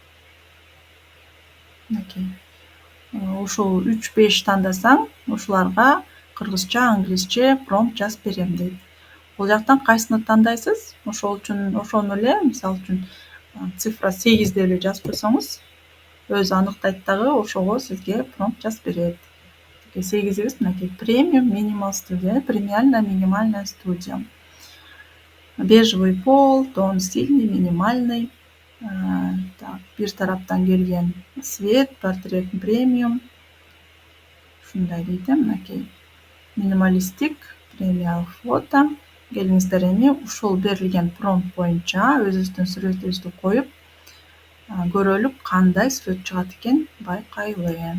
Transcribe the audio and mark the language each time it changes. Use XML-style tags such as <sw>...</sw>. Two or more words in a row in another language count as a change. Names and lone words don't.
<ky>Ушул 3-5 тандасаң, ушуларга кыргызча, англисче промпт жазып берем дейт. Бул жактан кайсыны тандайсыз? Ошол үчүн ошону эле, мисалы үчүн цифра 8 деп эле жазып койсоңуз, өзү аныктайт дагы, ошого сизге промпт жазып берет. 8-иңиз мынакей премиум минимал студия,</ky> <ru>премиальная минимальная студия. Бежевый пол, тон сильный, минимальный.</ru> <ky>Бир тараптан келген свет, портрет премиум. Ушундай дейт, мынакей. Минималистик, премиал фото. Келиңиздер эми ушул берилген промпт боюнча өзүбүздүн сүрөтүбүздү коюп, көрөлү кандай сүрөт чыгат экен байкайлы.</ky>